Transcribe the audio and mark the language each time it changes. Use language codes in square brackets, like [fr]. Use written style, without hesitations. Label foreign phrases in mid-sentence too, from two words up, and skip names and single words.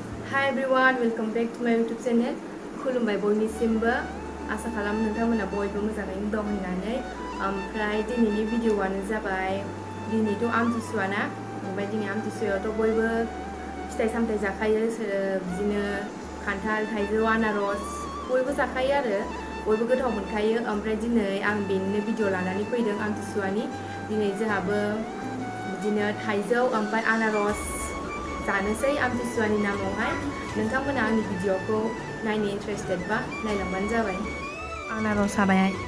[en] Hi everyone, welcome back to my YouTube channel. [brx] खुलुमबाय बयनिसिमबो आसा खालामो नोंथांमोना बयबो मोजाङैनो दं होननानै ओमफ्राय दिनैनि भिडिअआनो जाबाय दिनैथ' आमथिसुवा ना ओमफ्राय दिनै आमथिसुवायावथ' बयबो फिथाइ सामथाइ जाखायो बिदिनो खान्थाल थाइजौ आनारस बयबो जाखायो आरो बयबो गोथाव मोनखायो ओमफ्राय दिनै आं बेनिनो भिडिअ लानानै फैदों आमथिसुवानि दिनै जोंहाबो बिदिनो थाइजौ ओमफ्राय आनारस जानोसै आमथिसुवानि नामावहाय नोंथांमोना आंनि भिडिअखौ नायनो इन्टारेस्टेड बा नायलांबानो जाबाय आनारस हाबाय